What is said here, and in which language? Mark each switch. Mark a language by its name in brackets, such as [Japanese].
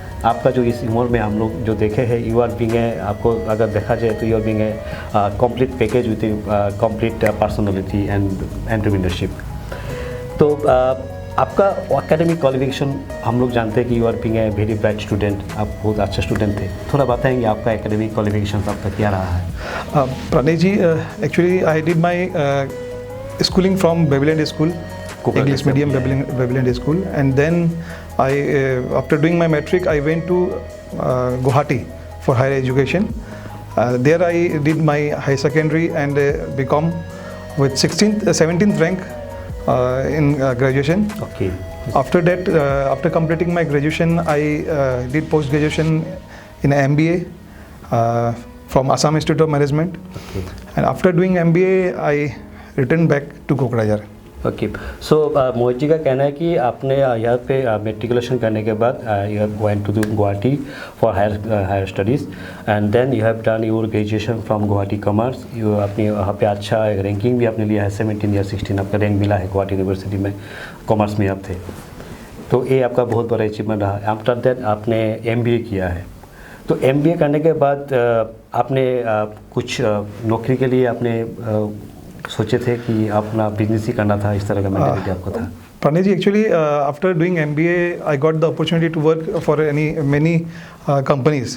[Hindi] आपका जो इस उम्र में हम लोग जो देखे हैं, [English] you are being a, [Hindi] आपको अगर देखा जाए तो [English] You are being a complete package with complete personality and entrepreneurship. [Hindi] तो आपका एकेडमिक क्वालिफिकेशन हम लोग जानते हैं कि [English] you are being a very bright student, [Hindi] आप बहुत अच्छा स्टूडेंट थे। थोड़ा बताएंगे आपका एकेडमिक क्वालिफिकेशन आपका क्या रहा है? [English] Pranay ji, actually I did my schooling from Babylon School, English medium Babylon School, and then after doing my matric I went to Guwahati for higher education. There I did my high secondary and BCom with 17th rank in graduation. Okay. After that, after completing my graduation, I did post graduation in MBA from Assam Institute of Management. Okay. And after doing MBA, I returned back to Kokrajhar. Okay. So [Hindi] मोहित जी का कहना है कि आपने यहाँ पे matriculation करने के बाद [English] You have went to Guwahati for higher studies, and then you have done your graduation from Guwahati commerce. [Hindi] You अपनी वहाँ पे अच्छा रैंकिंग भी आपने लिया है, 17 या 16 आपका रैंक मिला है गुवाहाटी यूनिवर्सिटी में, कॉमर्स में आप थे। तो ये आपका बहुत बड़ा अचीवमेंट रहा। [English] after that [Hindi] आपने MBA किया है। तो MBA करने के बाद आपने कुछ नौकरी के लिए आपने सोचे थे कि अपना बिजनेस ही करना था, इस तरह का मेंटालिटी आपको था? [English] Pranay ji, actually after doing MBA, I got the opportunity to work for many companies.